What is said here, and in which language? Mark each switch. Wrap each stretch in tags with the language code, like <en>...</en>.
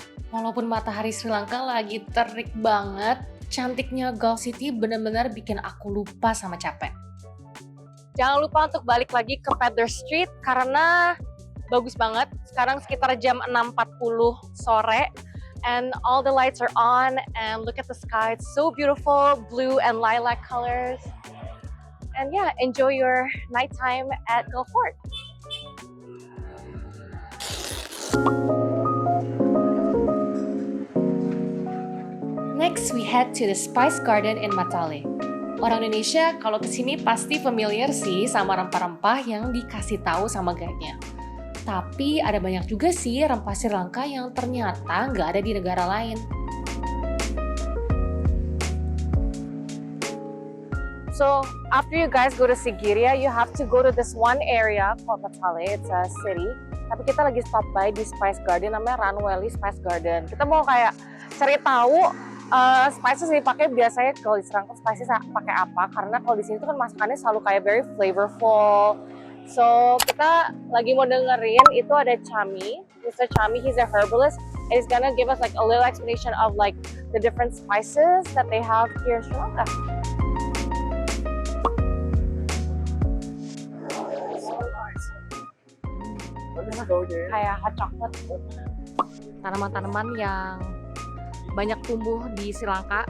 <id>Walaupun matahari Sri Lanka lagi terik banget, cantiknya Galle City benar-benar bikin aku lupa sama capek. Jangan lupa untuk balik lagi ke Feather Street karena bagus banget. Sekarang sekitar jam 6.40 sore.</id> <en>And all the lights are on and look at the sky. It's so beautiful, blue and lilac colors. And yeah, enjoy your nighttime at Gull Fort. Next, we head to the Spice Garden in Matale.</en> <id>Orang Indonesia kalau kesini pasti familiar sih sama rempah-rempah yang dikasih tahu sama guide-nya. Tapi ada banyak juga sih rempah Sri Lanka yang ternyata nggak ada di negara lain.</id> <en>So after you guys go to Sigiriya, you have to go to this one area called Matale. It's a city.</en> <id>Tapi kita lagi stop by di Spice Garden, namanya Ranweli Spice Garden. Kita mau kayak cari tahu spices yang dipakai biasanya kalau di Sri Lanka spices pakai apa? Karena kalau di sini tuh kan masakannya selalu kayak</id> <en>very flavorful.</en> <id>So kita lagi mau dengerin itu ada Chami.</id> <en>Mr. Chami, he's a herbalist, and he's gonna give us like a little explanation of like the different spices that they have here in Sri Lanka.</en> <id>Kayak</id> <en>hot chocolate.</en> <id>Tanaman-tanaman yang banyak tumbuh di Sri Lanka.</id>